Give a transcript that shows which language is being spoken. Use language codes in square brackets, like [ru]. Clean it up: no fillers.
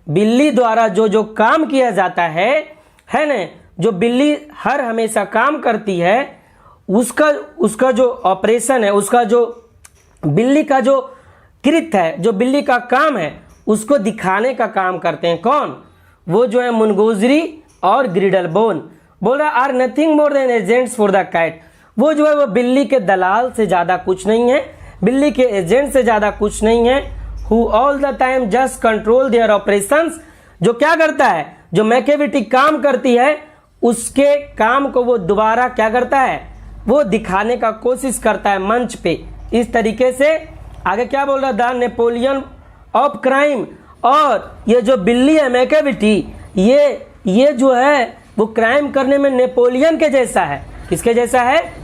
[hi] बिल्ली द्वारा जो जो काम किया जाता है ना, जो बिल्ली हर हमेशा काम करती है उसका जो ऑपरेशन है, उसका जो बिल्ली का जो कृत्य है, जो बिल्ली का काम है, उसको दिखाने का काम करते हैं। कौन? वो जो है मुनगोजरी और ग्रिडल बोन। बोल रहा [en] Are nothing more than agents for the cat. [hi] वो जो है वो बिल्ली के दलाल से ज़्यादा कुछ नहीं है, बिल्ली के एजेंट से ज़्यादा कुछ नहीं है। [en] Who all the time just control their operations। [hi] जो क्या करता है? जो मैकेविटी काम करती है उसके काम को वो दोबारा क्या करता है? वो दिखाने का कोशिश करता है मंच पे। इस तरीके से आगे क्या बोल रहा है? [en] The Napoleon of crime. [hi] और ये जो बिल्ली है मैकेविटी, ये जो है वो क्राइम करने में नेपोलियन के जैसा है। किसके जैसा है?